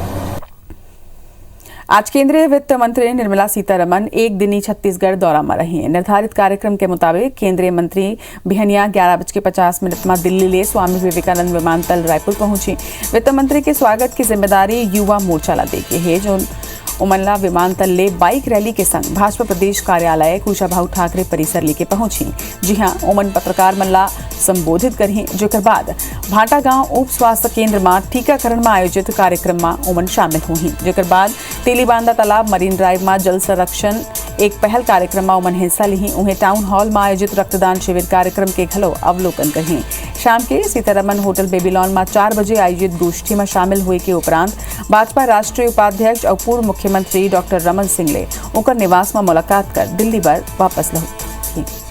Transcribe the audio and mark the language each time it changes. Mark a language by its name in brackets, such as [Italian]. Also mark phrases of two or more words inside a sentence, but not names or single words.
[Chhattisgarhi] आज केंद्रीय वित्त मंत्री निर्मला सीतारमण एक दिनी छत्तीसगढ़ दौरा में रही हैं। निर्धारित कार्यक्रम के मुताबिक केंद्रीय मंत्री बिहनिया 11:50 में दिल्ली ले स्वामी विवेकानंद विमानतल रायपुर पहुंची। वित्त मंत्री के स्वागत की जिम्मेदारी युवा मोर्चा ला देगी है, जो उमनला विमानतल ले बाइक रैली के संग भाजपा प्रदेश कार्यालय कुशाभाऊ ठाकरे परिसर लेके पहुंची। जी हां, ओमन पत्रकार मल्ला संबोधित करी, जेकर बाद भाटा गांव उप स्वास्थ्य केंद्र में टीकाकरण में आयोजित कार्यक्रम में ओमन शामिल हुई। जेकर बाद तेलीबांदा तालाब मरीन ड्राइव में जल संरक्षण एक पहल कार्यक्रम में ओमन हिस्सा ली। उन्हें टाउन हॉल में आयोजित रक्तदान शिविर कार्यक्रम के घलो अवलोकन करी। शाम के सीतारमण होटल बेबीलोन में 4 बजे आयोजित गोष्ठी में शामिल हुए के उपरांत भाजपा राष्ट्रीय उपाध्यक्ष और पूर्व मुख्यमंत्री डॉक्टर रमन सिंह ले उनकर निवास में मुलाकात कर दिल्ली पर वापस लौटी।